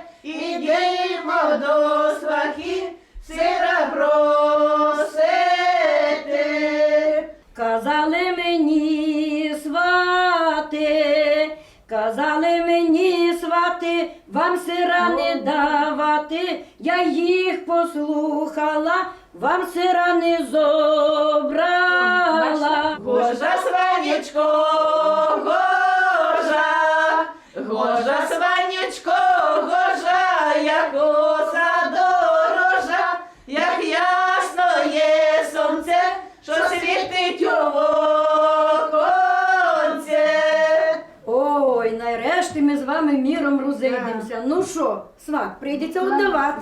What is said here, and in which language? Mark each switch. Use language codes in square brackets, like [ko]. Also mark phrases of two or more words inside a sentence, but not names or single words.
[uk] Ідемо до свахи, сира просити. Казали мені свати, вам сира не давати. Я їх послухала, вам сира не зобрала. Гожа, сванечко, гожа, сванечко, гожа, як оса дорожа, як ясно є сонце, що світить у віконце. Ой, нарешті ми з вами міром розійдемося. Ну що, сват, прийдеться віддавати.